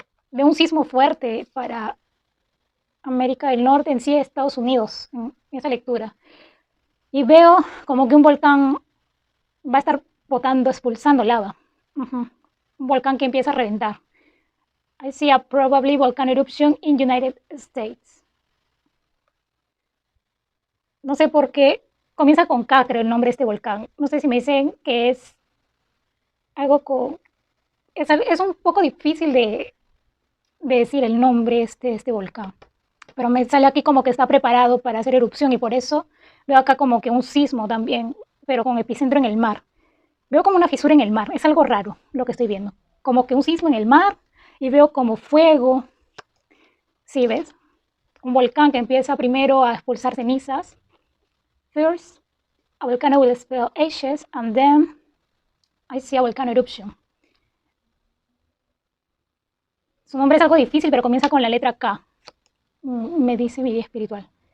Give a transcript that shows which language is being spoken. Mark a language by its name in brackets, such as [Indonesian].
[Spanish] Veo un sismo fuerte para América del Norte, en sí Estados Unidos, en esa lectura. Y veo como que un volcán va a estar botando, expulsando lava. Un volcán que empieza a reventar. [English] I see a probably volcano eruption in United States. [Spanish] No sé por qué comienza con K, creo el nombre de este volcán. No sé si me dicen que es algo con... Es un poco difícil de decir el nombre de este volcán. Pero me sale aquí como que está preparado para hacer erupción y por eso veo acá como que un sismo también, pero con epicentro en el mar. Veo como una fisura en el mar, es algo raro lo que estoy viendo. Como que un sismo en el mar y veo como fuego. ¿Sí ves? Un volcán que empieza primero a expulsar cenizas. [English] First, a volcano will expel ashes and then I see a volcano eruption. [Spanish] Su nombre es algo difícil, pero comienza con la letra K. Me dice mi guía espiritual.